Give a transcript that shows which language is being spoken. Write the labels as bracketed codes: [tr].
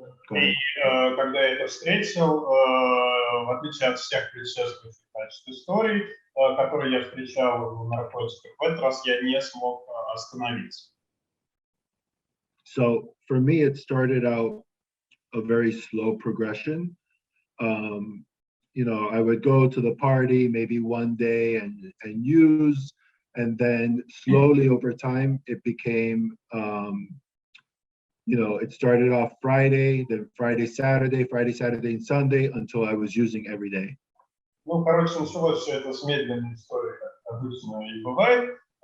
[ru] И когда я это встретил, в отличие от всех предшествующих, значит, историй, которые я встречал в наркотиках, в этот раз я не смог остановиться. [en] So for me, it started out a very slow progression. You know, I would go to the party maybe one day and use, and then slowly over time, it became, you know, it started off Friday, then Friday, Saturday, and Sunday, until I was using every day. [ru] Ну, короче, началось все это с медленной историей, как обычно и бывает.